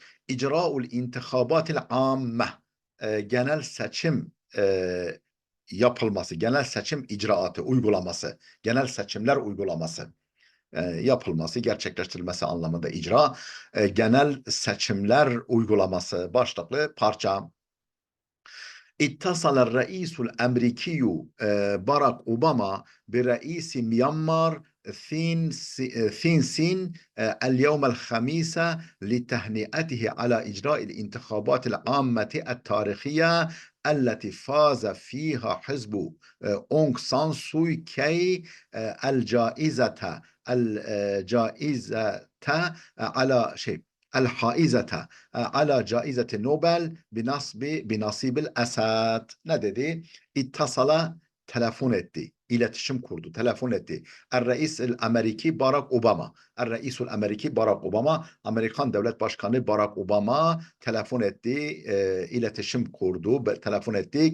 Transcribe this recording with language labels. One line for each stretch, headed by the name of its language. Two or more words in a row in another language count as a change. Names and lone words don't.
Arabic: إِجْرَاءُ الِانْتِخَابَاتِ الْعَامَّةِ,
Turkish: genel seçim yapılması, genel seçim icraatı, uygulaması, genel seçimler uygulaması yapılması, gerçekleştirilmesi anlamında icra, genel seçimler uygulaması başlıklı parça.
Arabic: اتصل الرئيس الأمريكي Barack Obama برئيس Myanmar ثين اليوم الخميس لتهنئته على إجراء الانتخابات العامة التاريخية التي فاز فيها حزب أونغ سان سوي كي الجائزة على شيء الحائزة على جائزة نوبل بنصيب الأسد.
Turkish: Ne dedi? İttasala, telefon etti. İletişim kurdu, telefon etti.
Arabic: الرئيس الأمريكي Barack Obama. الرئيس الأمريكي Barack Obama.
Turkish: Amerikan Devlet Başkanı Barack Obama telefon etti, iletişim kurdu, telefon etti.